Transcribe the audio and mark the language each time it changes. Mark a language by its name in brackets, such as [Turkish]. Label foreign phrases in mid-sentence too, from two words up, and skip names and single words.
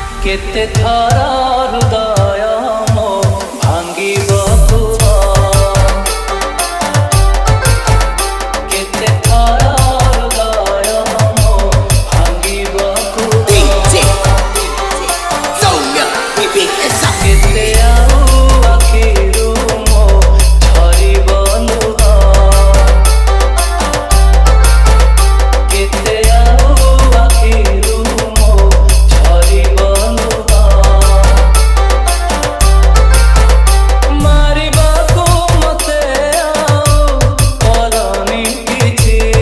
[Odia] କେତେ ଥର ହୃଦୟ ମୋ ଭାଙ୍ଗିବାକୁ କେତେ ଥର ହୃଦୟ ମୋ ଭାଙ୍ଗିବାକୁ [English] DJ Soumya, keep it up. [Odia] କେତେ ଆଉ ଆଖିରୁ ମୋ ଝରିବ ଲୁହ କେତେ ଆଉ ଆଖିରୁ ମୋ ଝରିବ ଲୁହ ମାରିବାକୁ ମତେ ଆଉ କରନି କିଛି